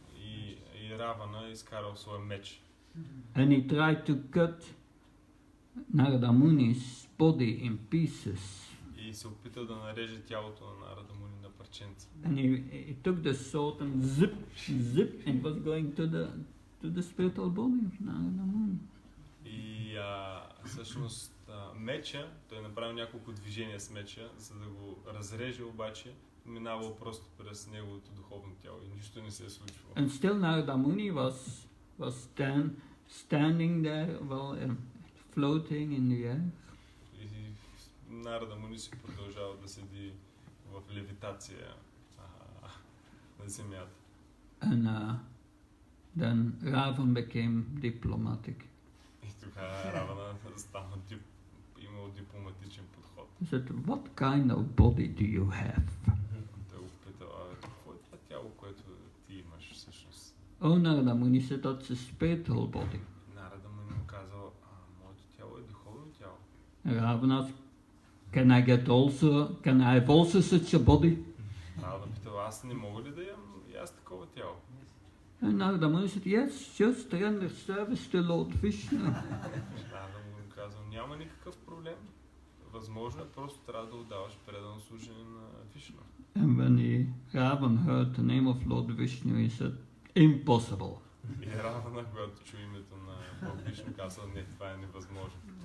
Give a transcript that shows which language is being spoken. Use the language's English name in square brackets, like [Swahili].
[Bulgarian] И Равана изкарал своя меч. [English] And he tried to cut Narada Muni's body in pieces. [Bulgarian] И се опитал да нареже тялото на Нарада Муни на парченца. [English] And he took the sword and zip, and was going to the spiritual body of Narada Muni. [Bulgarian] И всъщност меча, той направил няколко движения с меча, за да го разреже, обаче минавал просто през неговото духовно тяло и нищо не се е случвало. [English] And still Narada Muni was standing there, floating in the air. [Bulgarian] И Нарада Муни си продължава да седи в левитация на земята. [English] And then Ravan became diplomatic. [Bulgarian] И тогава Равана имал дипломатичен подход. [English] He said, what kind of body do you have? [Bulgarian] Той го питал, какво е това тяло, което ти имаш всъщност? [English] Oh, Narada Muni said, that's a spiritual body. [Bulgarian] Нарада Муни му казал, моето тяло е духовно тяло. [English] Ravan asked, can I have also such a body? [Bulgarian] Равана питал, аз не мога ли да имам и аз такова тяло? [English] And Narada Muni said, yes, just render service to Lord Vishnu. [Bulgarian] Нарада Муни казал, няма никакъв проблем. Възможно е, просто трябва да отдаваш предано служение на Вишну. [English] And when Ravan heard the name of Lord Vishnu, he said, impossible. [Bulgarian] И Равана, когато чу името на Бог Вишну, казал, не, това е невъзможно.